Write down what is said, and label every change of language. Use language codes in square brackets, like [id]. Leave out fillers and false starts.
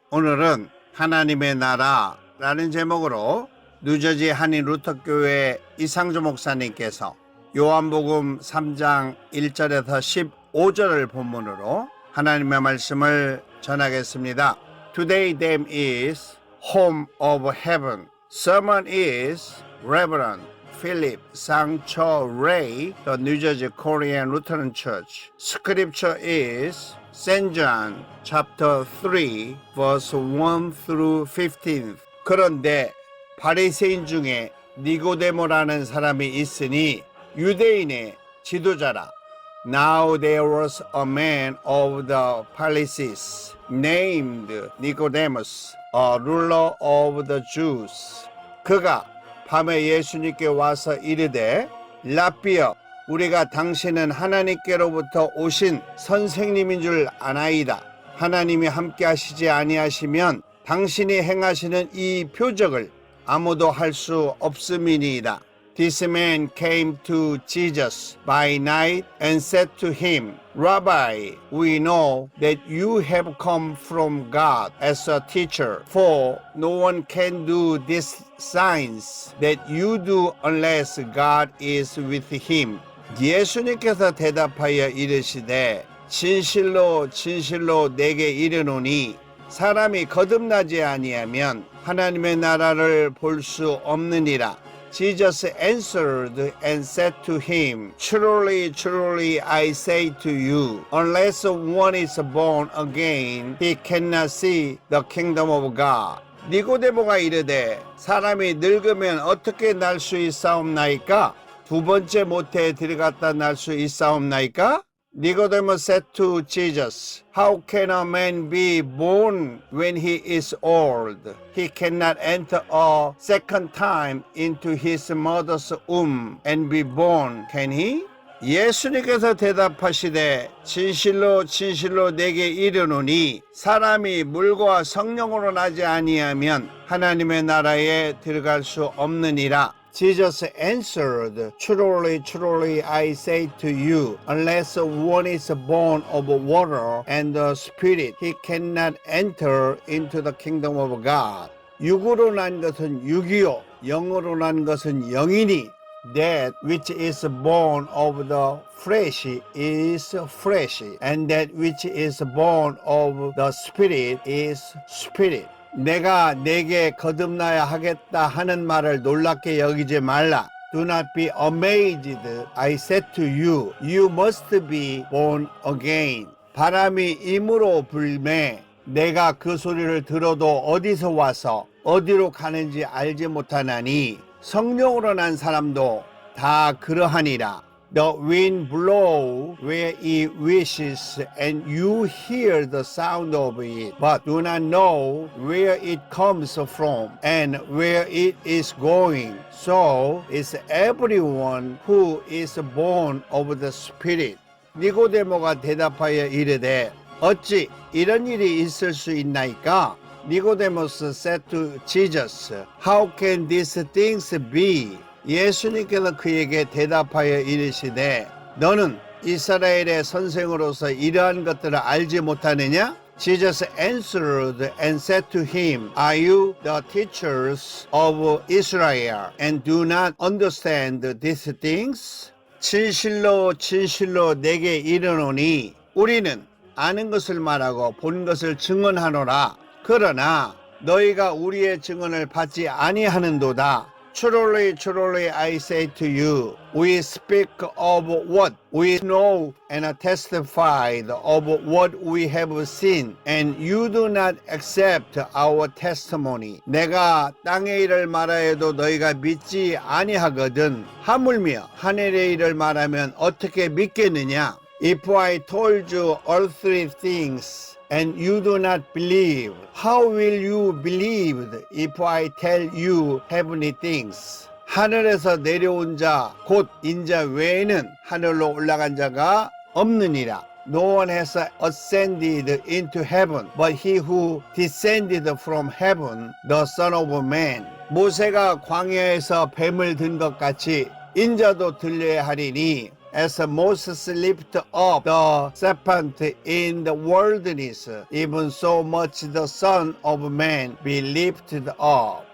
[ko] 오늘은 하나님의 나라라는 제목으로 뉴저지 한인 루터교회 이상조 목사님께서 요한복음 3장 1절에서 15절을 본문으로 하나님의 말씀을 전하겠습니다. [en] Today theme is Home of Heaven. Sermon is Reverend Philip Sang-cho Ray, the New Jersey Korean Lutheran Church. Scripture is St. John chapter 3 verse 1 through 15. [ko] 그런데 바리새인 중에 니고데모라는 사람이 있으니 유대인의 지도자라. [en] Now there was a man of the Pharisees named Nicodemus, a ruler of the Jews. [ko] 그가 밤에 예수님께 와서 이르되 라삐여, 우리가 당신은 하나님께로부터 오신 선생님인 줄 아나이다. 하나님이 함께 하시지 아니하시면 당신이 행하시는 이 표적을 아무도 할 수 없음이니이다. [en] This man came to Jesus by night and said to him, Rabbi, we know that you have come from God as a teacher, for no one can do these signs that you do unless God is with him. [ko] 예수님께서 대답하여 이르시되 진실로 진실로 내게 이르노니 사람이 거듭나지 아니하면 하나님의 나라를 볼 수 없느니라. [en] Jesus answered and said to him, Truly, truly, I say to you, unless one is born again, he cannot see the kingdom of God. [ko] 니고데모가 이르되 사람이 늙으면 어떻게 날 수 있사옵나이까? 두 번째 모태에 들어갔다 날 수 있사옵나이까? [en] Nicodemus said to Jesus, How can a man be born when he is old? He cannot enter a second time into his mother's womb and be born, can he? [ko] 예수님께서 대답하시되 진실로 진실로 내게 이르노니 사람이 물과 성령으로 나지 아니하면 하나님의 나라에 들어갈 수 없느니라. [en] Jesus answered, Truly, truly, I say to you, unless one is born of water and the Spirit, he cannot enter into the kingdom of God. [ko] 육으로 난 것은 육이요, 영으로 난 것은 영이니, [en] that which is born of the flesh is flesh, and that which is born of the Spirit is spirit. [ko] 내가 내게 거듭나야 하겠다 하는 말을 놀랍게 여기지 말라. [en] Do not be amazed. I said to you, you must be born again. [ko] 바람이 임으로 불매 내가 그 소리를 들어도 어디서 와서 어디로 가는지 알지 못하나니 성령으로 난 사람도 다 그러하니라. [en] The wind blows where it wishes, and you hear the sound of it, but do not know where it comes from and where it is going. So is everyone who is born of the Spirit. [ko] 니고데모가 대답하여 이르되 어찌 이런 일이 있을 수 있나이까? [en] Nicodemus said to Jesus, How can these things be? [ko] 예수님께서 그에게 대답하여 이르시되 너는 이스라엘의 선생으로서 이러한 것들을 알지 못하느냐? [en] Jesus answered and said to him, Are you the teachers of Israel and do not understand these things? [ko] 진실로 진실로 내게 이르노니 우리는 아는 것을 말하고 본 것을 증언하노라. 그러나 너희가 우리의 증언을 받지 아니하는도다. [en] Truly, truly, I say to you, we speak of what we know and testify of what we have seen, and you do not accept our testimony. [ko] 내가 땅의 일을 말하여도 너희가 믿지 아니하거든. 하물며 하늘의 일을 말하면 어떻게 믿겠느냐? [en] If I told you all three things, and you do not believe, how will you believe if I tell you heavenly things? [ko] 하늘에서 내려온 자, 곧 인자 외에는 하늘로 올라간 자가 없느니라. [en] No one has ascended into heaven, but he who descended from heaven, the Son of Man. [ko] 모세가 광야에서 뱀을 든 것 같이 인자도 들려야 하리니 [en] as Moses lifted up the serpent in the wilderness, even so much the Son of Man be lifted up.